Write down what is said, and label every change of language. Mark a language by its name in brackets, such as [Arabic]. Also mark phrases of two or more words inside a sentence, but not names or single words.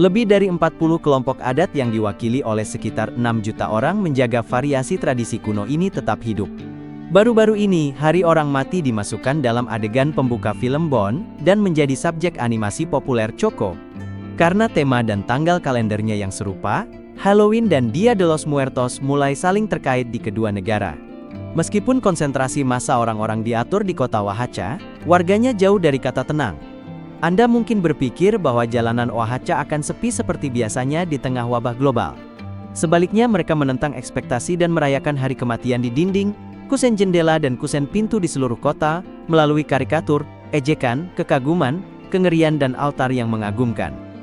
[Indonesian] Lebih dari 40 kelompok adat yang diwakili oleh sekitar 6 juta orang menjaga variasi tradisi kuno ini tetap hidup. Baru-baru ini, Hari Orang Mati dimasukkan dalam adegan pembuka film Bond, dan menjadi subjek animasi populer Choco. Karena tema dan tanggal kalendernya yang serupa, Halloween dan Dia de los Muertos mulai saling terkait di kedua negara. Meskipun konsentrasi massa orang-orang diatur di kota Oaxaca, warganya jauh dari kata tenang. Anda mungkin berpikir bahwa jalanan Oaxaca akan sepi seperti biasanya di tengah wabah global. Sebaliknya, mereka menentang ekspektasi dan merayakan hari kematian di dinding, kusen jendela dan kusen pintu di seluruh kota, melalui karikatur, ejekan, kekaguman, kengerian dan altar yang mengagumkan.